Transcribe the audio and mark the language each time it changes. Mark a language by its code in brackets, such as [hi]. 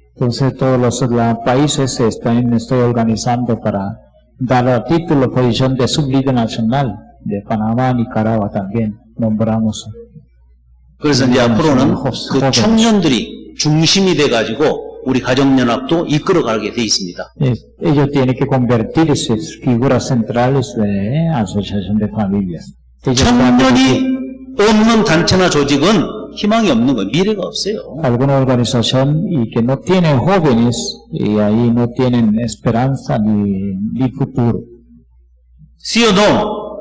[es] Entonces todos los países estoy organizando para dar a título posición de sublíder nacional de Panamá, Nicaragua también nombramos. [ko] 그래서 이제 앞으로는 그 청년들이 중심이 돼가지고 우리 가정연합도 이끌어가게 돼 있습니다. [es] Ellos tienen que convertirse en figuras centrales de asociación de familias. [ko] 청년이 없는 단체나 조직은 희망이 없는 거예요. 미래가 없어요. [es] Alguna organización y que no tienen jóvenes y ahí no tienen esperanza ni futuro. Sí o no?